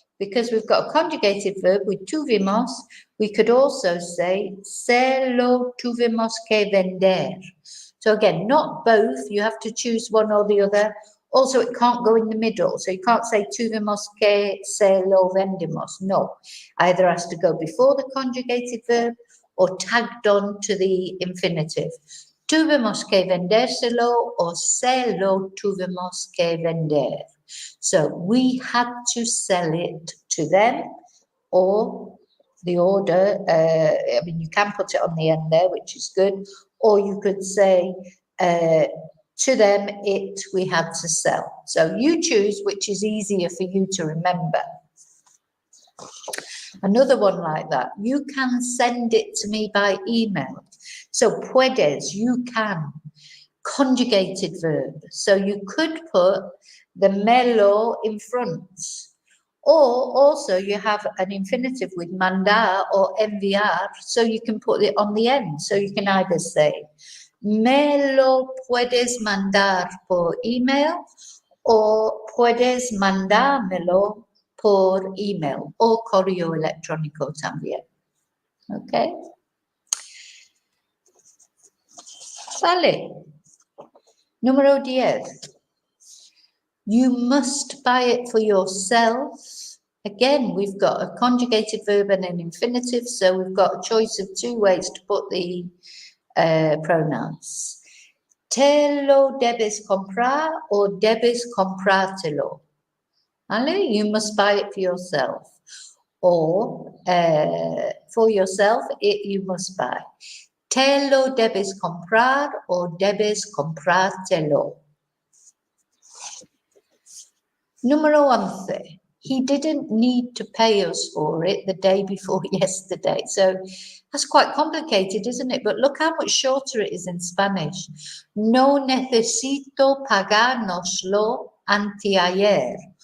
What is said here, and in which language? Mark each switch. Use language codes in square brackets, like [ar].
[en] because we've got a conjugated verb with tuvimos, we could also say [es] se lo tuvimos que vender. [en] So again, not both, you have to choose one or the other. Also, it can't go in the middle, so you can't say [es] tuvimos que se lo vendimos. [en] No, either has to go before the conjugated verb or tagged on to the infinitive. [es] Tuvimos que vendérselo or se lo tuvimos que vender. [en] So we had to sell it to them, or the order, I mean, you can put it on the end there, which is good, or you could say to them, we had to sell. So you choose which is easier for you to remember. Another one like that, you can send it to me by email. So puedes, you can, conjugated verb. So you could put the melo in front. Or also you have an infinitive with mandar or enviar, so you can put it on the end. So you can either say, [es] me lo puedes mandar por email, or puedes mandármelo por email, o correo electrónico también. [en] Okay. [es] Vale. Número 10. [en] You must buy it for yourself. Again, we've got a conjugated verb and an infinitive, so we've got a choice of two ways to put the pronouns. [es] Te lo debes comprar or debes comprártelo. ¿Vale? [en] You must buy it for yourself. Or for yourself, you must buy. [es] Te lo debes comprar or debes comprártelo. Número 11. [en] He didn't need to pay us for it the day before yesterday. So that's quite complicated, isn't it? But look how much shorter it is in Spanish. [es] No necesito pagárnoslo anteayer.